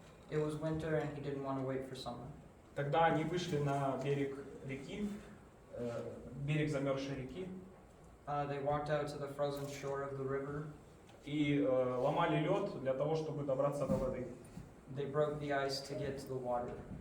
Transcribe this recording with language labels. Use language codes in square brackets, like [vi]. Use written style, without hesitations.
[en] It was winter and he didn't want to wait for summer. [ru] Тогда они вышли на берег реки, берег замерзшей реки, [en] They walked out to the frozen shore of the river. [ru] и ломали лед для того, чтобы добраться до воды. [en] They broke the ice to get to the water.